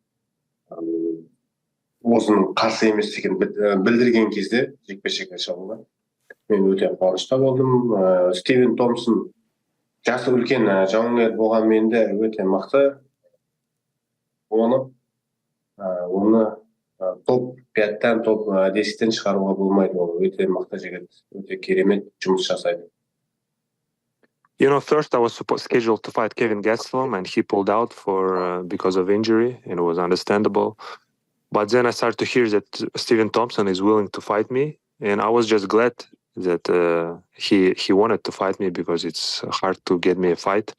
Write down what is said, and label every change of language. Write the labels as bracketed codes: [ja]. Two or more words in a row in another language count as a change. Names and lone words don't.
[kk] Өзінің қарсы емес екенін білдірген кезде жекпе-жекке шығуға мен өте қуанышта болдым. Стивен Томпсон жасы үлкен жауынгер болғанмен де өте мықты. Оны топ 5-тен, топ 10-тен шығаруға болмайды. Ол өте мықты жігіт, өте керемет жұмыс жасайды. [en] First I was scheduled to fight Kevin Gastelum, and he pulled out because of injury, and it was understandable. But then I started to hear that Stephen Thompson is willing to fight me, and I was just glad that he wanted to fight me because it's hard to get me a fight.